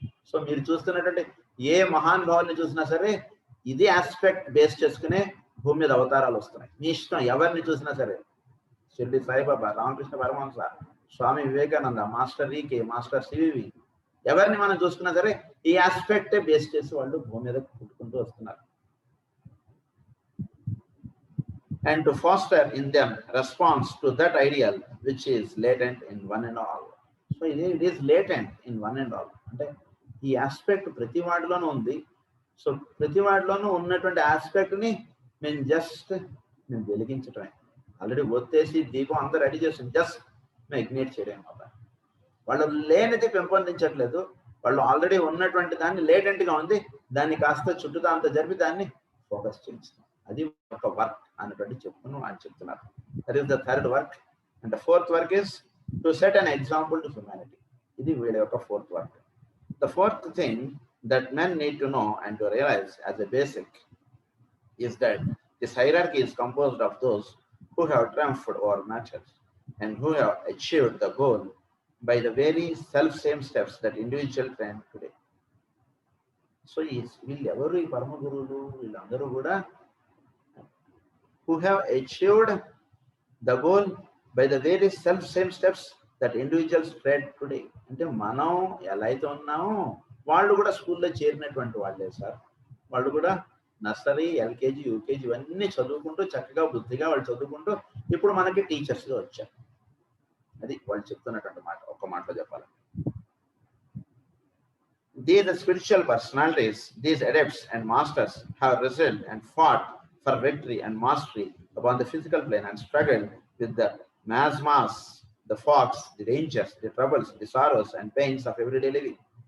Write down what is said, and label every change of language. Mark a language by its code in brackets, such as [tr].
[te] So మీరు చూస్తున్నటువంటి ఏ మహానుభావుల్ని చూసినా సరే ఇది ఆస్పెక్ట్ బేస్ చేసుకునే భూమి మీద అవతారాలు వస్తున్నాయి. మీ ఇష్టం ఎవరిని చూసినా సరే, Shirdi Saibaba, Ramakrishna Paramahamsa, Swami Vivekananda, master ఈకే, master CVV, ఎవరిని మనం చూసుకున్నా సరే ఈ ఆస్పెక్టే బేస్ చేసి వాళ్ళు భూమి మీద పుట్టుకుంటూ వస్తున్నారు. [en] And to foster in them response to that ideal which is latent in one and all. So it is latent in one and all. అంటే ఈ aspect ప్రతి వాడిలోనూ ఉంది. [te] సో ప్రతి వాటిలోనూ ఉన్నటువంటి ఆస్పెక్ట్ని మేము వెలిగించటమే. ఆల్రెడీ ఒత్తేసి దీపం అందరూ రెడీ చేసి జస్ట్ మేము ఇగ్నైట్ చేయడం అన్నమాట. వాళ్ళు లేనిది పెంపొందించట్లేదు, వాళ్ళు ఆల్రెడీ ఉన్నటువంటి దాన్ని లేటెంట్గా ఉంది, దాన్ని కాస్త చుట్టూతా అంత జరిపి దాన్ని ఫోకస్ చేయించడం. అది ఒక వర్క్ అన్నటువంటి చెప్తున్నాం అని చెప్తున్నారు. That is the third work. [en] And the fourth work is to set an example to humanity. [te] ఇది వీళ్ళ యొక్క fourth work. [en] The fourth thing that men need to know and to realize as a basic is that this hierarchy is composed of those who have triumphed over matters and who have achieved the goal by the very self-same steps that individual train today. [te] So వీళ్ళెవరు ఈ పరమ గురువులు? [en] వీళ్ళందరూ కూడా who have achieved the goal by the very self-same steps that individuals tread today. [te] అంటే మనం ఎలా అయితే ఉన్నామో వాళ్ళు కూడా స్కూల్లో చేరినటువంటి వాళ్ళే సార్. వాళ్ళు కూడా నర్సరీ, ఎల్కేజీ, యూకేజీ ఇవన్నీ చదువుకుంటూ చక్కగా బుద్ధిగా వాళ్ళు చదువుకుంటూ ఇప్పుడు మనకి టీచర్స్గా వచ్చారు. అది వాళ్ళు చెప్తున్నటువంటి మాట. [en] ఒక్క మాటలో చెప్పాలి, these spiritual personalities, these adepts and masters have wrestled and fought for victory and mastery upon the physical plane and struggled with the miasmas, the fogs, the dangers, the troubles, the sorrows and pains of everyday living.